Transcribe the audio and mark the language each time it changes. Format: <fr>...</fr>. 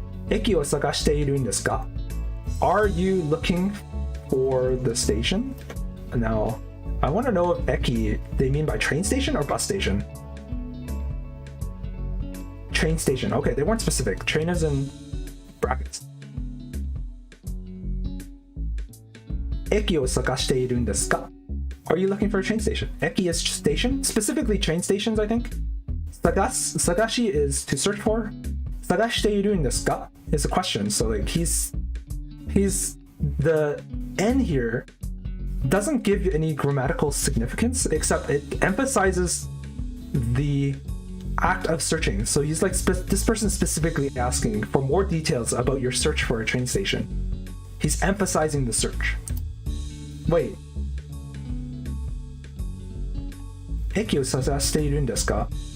<ja>駅を探しているんですか?</ja> <en>Are you looking for the station? Now, I want to know if eki they mean by train station or bus station. Train station. Okay, they weren't specific. Train is in brackets.</en> <ja>駅を探しているんですか?</ja> <en>Are you looking for a train station? Eki is station, specifically train stations, I think. Sagashi is to search for. Sagashite iru n desu ka is a question. So like he's the N here doesn't give any grammatical significance, except it emphasizes the act of searching. So he's like this person specifically asking for more details about your search for a train station. He's emphasizing the search. Wait.</en> <ja>駅を探しているんですか?</ja>